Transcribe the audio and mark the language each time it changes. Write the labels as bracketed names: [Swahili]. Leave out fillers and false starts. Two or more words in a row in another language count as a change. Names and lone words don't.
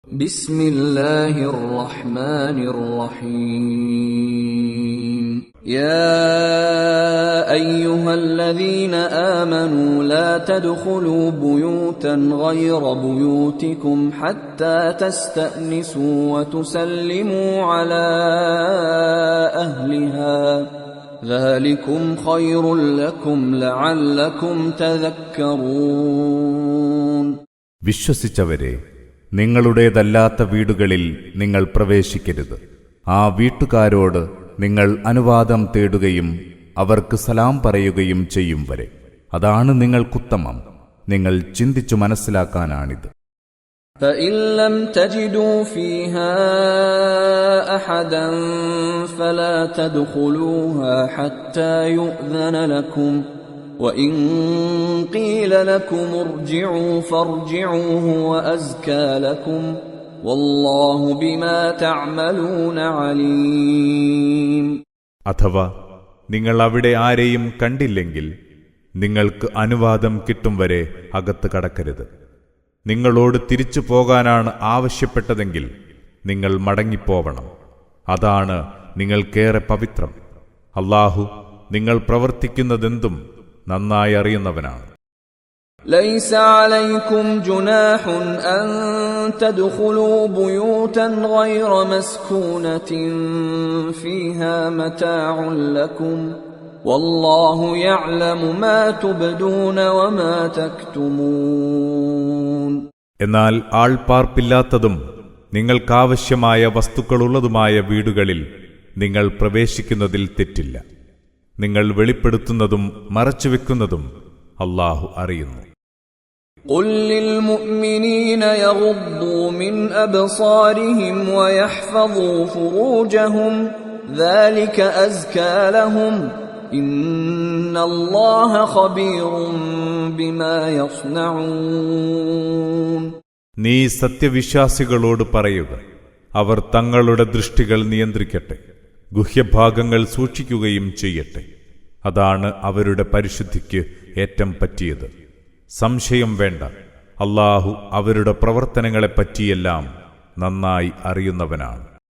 [Arabic] بسم الله الرحمن الرحيم يا أيها الذين آمنوا لا تدخلوا بيوتا غير بيوتكم حتى تستأنسوا وتسلموا على أهلها ذلكم خير لكم لعلكم تذكرون. [Malayalam] വിശ്വസിച്ചവരെ, നിങ്ങളുടേതല്ലാത്ത വീടുകളിൽ നിങ്ങൾ പ്രവേശിക്കരുത്. ആ വീട്ടുകാരോട് നിങ്ങൾ അനുവാദം തേടുകയും അവർക്ക് സലാം പറയുകയും ചെയ്യും വരെ. അതാണ് നിങ്ങൾക്കുത്തമം. നിങ്ങൾ ചിന്തിച്ചു മനസ്സിലാക്കാനാണിത്. [Arabic] فإن لم تجدوا فيها أحدا فلا تدخلوها حتى يؤذن لكم وإن قيل لكم ارجعوا فارجعوا هو أزكى لكم والله بما تعملون عليم. [Malayalam] അഥവാ നിങ്ങൾ അവിടെ ആരെയും കണ്ടില്ലെങ്കിൽ നിങ്ങൾക്ക് അനുവാദം കിട്ടും വരെ അകത്ത് കടക്കരുത്. നിങ്ങളോട് തിരിച്ചു പോകാനാണ് ആവശ്യപ്പെട്ടതെങ്കിൽ നിങ്ങൾ മടങ്ങിപ്പോവണം. അതാണ് നിങ്ങൾക്കേറെ പവിത്രം. അല്ലാഹു നിങ്ങൾ പ്രവർത്തിക്കുന്നതെന്തും നന്നായി അറിയുന്നവനാണ്. [Arabic] ليس عليكم جناح أن تدخلوا بيوتا غير مسكونة فيها متاع لكم والله يعلم ما تبدون وما تكتمون. [Malayalam] എന്നാൽ ആൾപ്പാർപ്പില്ലാത്തതും നിങ്ങൾക്കാവശ്യമായ വസ്തുക്കളുള്ളതുമായ വീടുകളിൽ നിങ്ങൾ പ്രവേശിക്കുന്നതിൽ തെറ്റില്ല. നിങ്ങൾ വെളിപ്പെടുത്തുന്നതും മറച്ചുവെക്കുന്നതും അല്ലാഹു അറിയുന്നു. [Arabic] قل للمؤمنين يغضوا من أبصارهم ويحفظوا فروجهم ذلك أزكى لهم إن الله خبير بما يصنعون. [Malayalam] നീ സത്യവിശ്വാസികളോട് പറയുക, അവർ തങ്ങളുടെ ദൃഷ്ടികൾ നിയന്ത്രിക്കട്ടെ, ഗുഹ്യഭാഗങ്ങൾ സൂക്ഷിക്കുകയും ചെയ്യട്ടെ. അതാണ് അവരുടെ പരിശുദ്ധിക്ക് ഏറ്റം പറ്റിയത്. സംശയം വേണ്ട, അല്ലാഹു അവരുടെ പ്രവർത്തനങ്ങളെപ്പറ്റിയെല്ലാം നന്നായി അറിയുന്നവനാണ്.